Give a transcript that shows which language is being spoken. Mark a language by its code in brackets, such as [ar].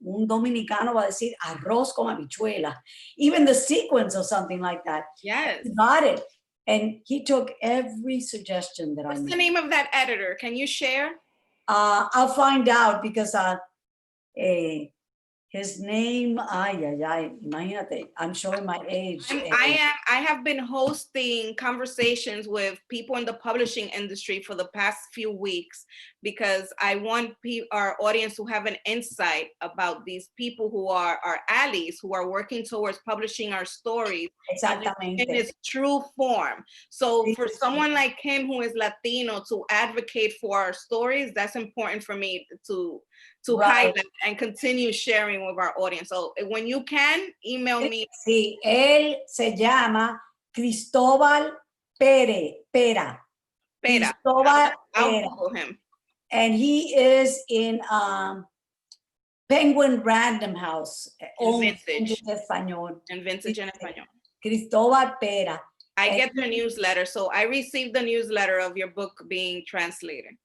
[es] Un dominicano va a decir arroz con habichuela. [en] Even the sequence or something like that. Yes. He got it. And he took every suggestion that I made. What's the name of that editor? Can you share? I'll find out because his name, imagínate, I'm showing my age. I have been hosting conversations with people in the publishing industry for the past few weeks because I want our audience to have an insight about these people who are our allies, who are working towards publishing our stories in its true form. So for someone like him who is Latino to advocate for our stories, that's important for me to highlight and continue sharing with our audience. So when you can, email me. [es] Sí, él se llama Cristóbal Pera. Cristóbal [en] I'll Google him. And he is in Penguin Random House. In Vintage. [es] Español. [en] In Vintage en Español. Cristóbal Pera. I get the newsletter, so I received the newsletter of your book being translated.